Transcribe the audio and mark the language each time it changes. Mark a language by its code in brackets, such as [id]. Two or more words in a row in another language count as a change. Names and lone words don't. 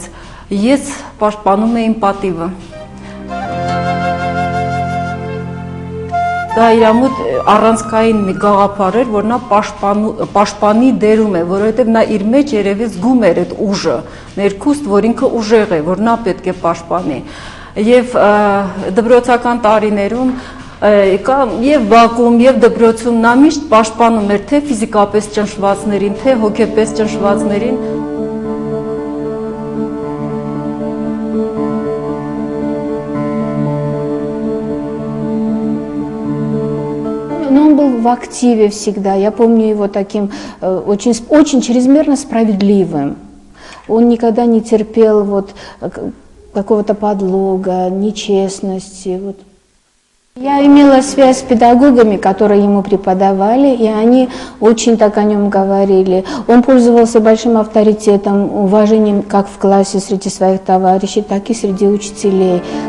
[hy] ես պաշտպանում էի իմ պատիվը։ Դա իր մոտ առանցքային մի գաղափար էր, որ նա պաշտպանի դերում է, որովհետև նա իր մեջ երևի զգում էր այդ ուժը, ներքուստ, որ ինքը ուժեղ է, որ նա պետք է պաշտպանի։ Եվ դպրոցական տարիներում կա եւ բակում եւ դպրոցում նա միշտ պաշտպանում էր թե ֆիզիկապես ճնշվածներին, թե հոգեպես ճնշվածներին։ [ru] Но он был в активе всегда. Я помню его таким очень чрезмерно справедливым. Он никогда не терпел вот какого-то подлога, нечестности. Вот. Я имела связь с педагогами, которые ему преподавали, и они очень так о нем говорили. Он пользовался большим авторитетом, уважением как в классе среди своих товарищей, так и среди учителей.